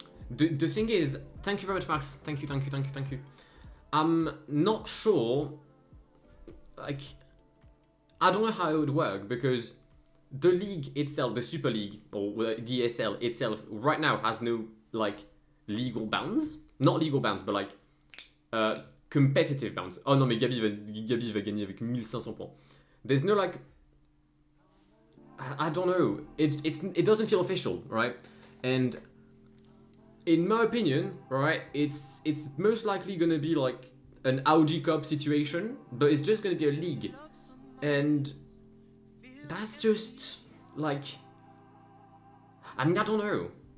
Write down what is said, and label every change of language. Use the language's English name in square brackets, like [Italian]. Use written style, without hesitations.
[English] The thing is, thank you very much, Max. Thank you. I'm not sure, like, I don't know how it would work because the league itself, the Super League or the ESL itself, right now has no like legal bounds. Not legal bounds, but like competitive bounds. [French] Oh non, mais Gabi va gagner avec 1500 points. [English] There's no like, I don't know. It doesn't feel official, right? And in my opinion, right, it's most likely gonna be like an Audi Cup situation, but it's just gonna be a league, and that's just like, I mean, I don't know.